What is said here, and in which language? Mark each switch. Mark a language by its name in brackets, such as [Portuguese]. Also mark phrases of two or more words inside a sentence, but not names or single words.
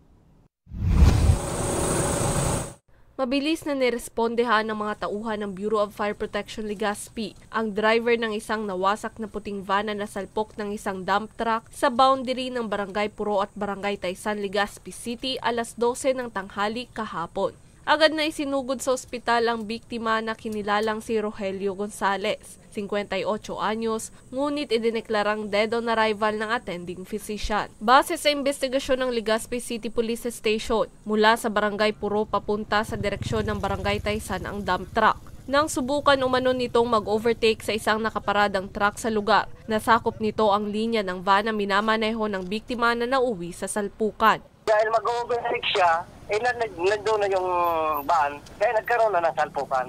[Filipino] Mabilis na nirespondehan ng mga tauhan ng Bureau of Fire Protection Legazpi ang driver ng isang nawasak na puting van na nasalpok ng isang dump truck sa boundary ng Barangay Puro at Barangay Taysan, Legazpi City alas 12 ng tanghali kahapon. Agad na isinugod sa ospital ang biktima na kinilalang si Rogelio Gonzalez, 58 anyos, ngunit idineklarang [English] dead on arrival [Filipino] ng [English] attending physician. [Filipino] Base sa investigasyon ng Legazpi City Police Station, mula sa Barangay Puro papunta sa direksyon ng Barangay Taysan ang dump truck. Nang subukan umano nitong mag-overtake sa isang nakaparadang truck sa lugar, nasakop nito ang linya ng van na minamaneho ng biktima na nauwi sa salpukan. Dahil mag-overtake siya, nandun na yung van, kaya nagkaroon na ng salpukan.